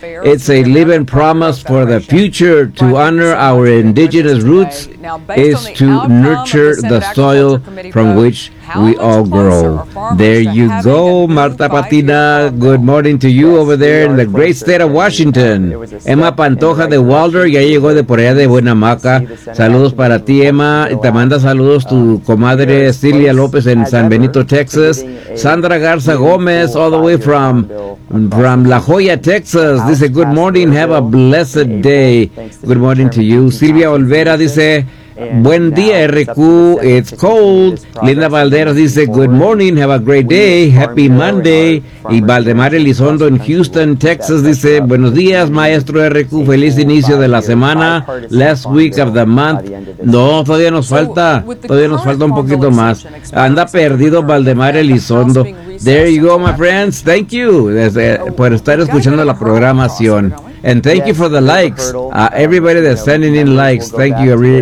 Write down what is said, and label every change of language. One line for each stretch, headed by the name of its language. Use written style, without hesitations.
English: It's a living promise for the future. To honor our indigenous roots is to nurture the soil from which we all grow. There you go, Marta Patina. Good morning to you over there in the great state of Washington.
Spanish: Emma Pantoja de Wilder ya llegó de por allá de Buenamaca. Saludos para ti, Emma. Te manda saludos tu comadre Silvia López en San Benito, Texas.
English: Sandra Garza Gómez, all the way from La Jolla, Texas. Dice, good morning. Have a blessed day. Good morning to you.
Spanish: Silvia Olvera dice, buen día, RQ.
English: It's cold. Linda Valderas dice, good morning. Have a great day. Happy Monday.
Spanish: Y Valdemar Elizondo en Houston, Texas dice, buenos días, maestro RQ. Feliz inicio de la semana.
English: Last week of the month.
Spanish: No, todavía nos falta. Todavía nos falta un poquito más. Anda perdido
English: Valdemar Elizondo. There you go, my friends. Thank you
Spanish: por estar escuchando la programación.
English: And thank you for the likes. Everybody that's sending in likes, thank you.